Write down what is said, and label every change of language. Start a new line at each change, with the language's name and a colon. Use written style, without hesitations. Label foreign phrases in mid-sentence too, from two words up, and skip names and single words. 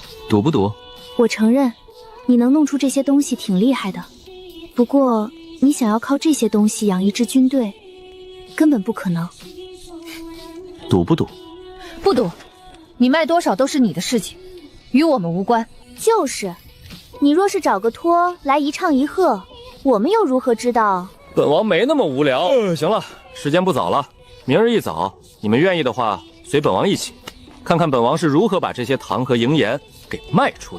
Chinese: 賭不賭？我承認，你能弄出這些東西挺厲害的。不過，你想要靠這些東西養一支軍隊，根本不可能。賭不賭？不賭。你賣多少都是你的事情，與我們無關。就是，你若是找個托來一唱一和，我們又如何知道？本王沒那麼無聊。行了，時間不早了。明日一早，你們願意的話，隨本王一起，看看本王是如何把這些糖和營鹽給賣出的。